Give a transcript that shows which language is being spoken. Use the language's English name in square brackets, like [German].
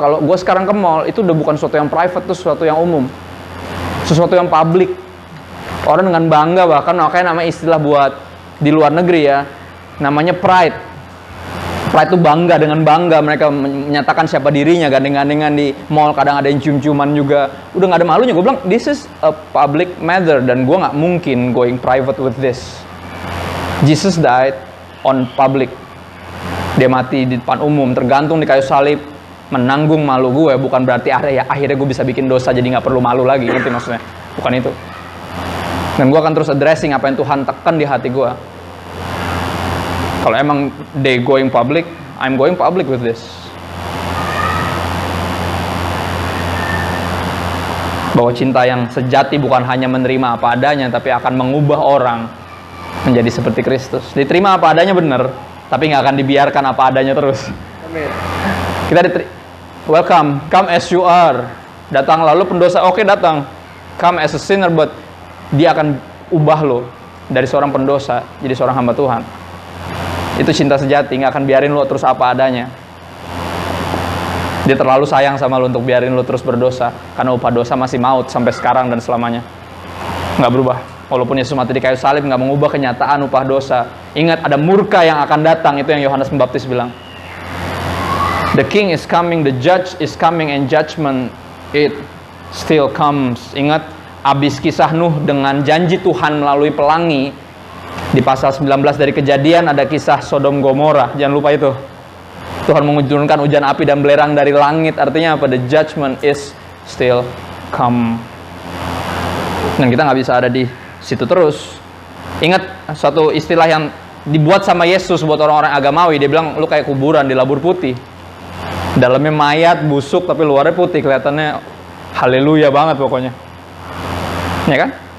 [Indonesian] Kalau gue sekarang ke mall, itu udah bukan sesuatu yang private, itu sesuatu yang umum, sesuatu yang publik. Orang dengan bangga, bahkan makanya nama istilah buat di luar negeri ya, namanya pride. Pride itu bangga, dengan bangga mereka menyatakan siapa dirinya, gandeng-gandengan di mall, kadang ada yang cium-ciuman juga. Udah gak ada malunya. Gue bilang, [English] this is a public matter, [Indonesian] dan gue gak mungkin [English] going private with this. Jesus died on public. [Indonesian] Dia mati di depan umum, tergantung di kayu salib, menanggung malu gue. Bukan berarti akhirnya gue bisa bikin dosa jadi gak perlu malu lagi, ngerti maksudnya? Bukan itu. Dan gue akan terus addressing apa yang Tuhan tekan di hati gue. Kalau emang [English] they going public, I'm going public with this. [Indonesian] Bahwa cinta yang sejati bukan hanya menerima apa adanya, tapi akan mengubah orang menjadi seperti Kristus. Diterima apa adanya benar, tapi nggak akan dibiarkan apa adanya terus. Amin. Kita [English] welcome, come as you are. [Indonesian] Datang lalu pendosa, oke datang. [English] Come as a sinner, but [Indonesian] dia akan ubah lo dari seorang pendosa jadi seorang hamba Tuhan. Itu cinta sejati, nggak akan biarin lo terus apa adanya. Dia terlalu sayang sama lo untuk biarin lo terus berdosa, karena upah dosa masih maut sampai sekarang dan selamanya. Nggak berubah. Walaupun Yesus mati di kayu salib, nggak mengubah kenyataan upah dosa. Ingat, ada murka yang akan datang, itu yang Yohanes Pembaptis bilang. [English] The king is coming, the judge is coming, and judgment it still comes. [Indonesian] Ingat, abis kisah Nuh dengan janji Tuhan melalui pelangi, di pasal 19 dari Kejadian ada kisah Sodom Gomora. Jangan lupa itu. Tuhan menurunkan hujan api dan belerang dari langit. Artinya apa? [English] The judgment is still come. [Indonesian] Dan kita nggak bisa ada di situ terus. Ingat suatu istilah yang dibuat sama Yesus buat orang-orang agamawi. Dia bilang, lu kayak kuburan di labur putih. Dalamnya mayat, busuk, tapi luarnya putih. Kelihatannya haleluya banget pokoknya. Ya kan?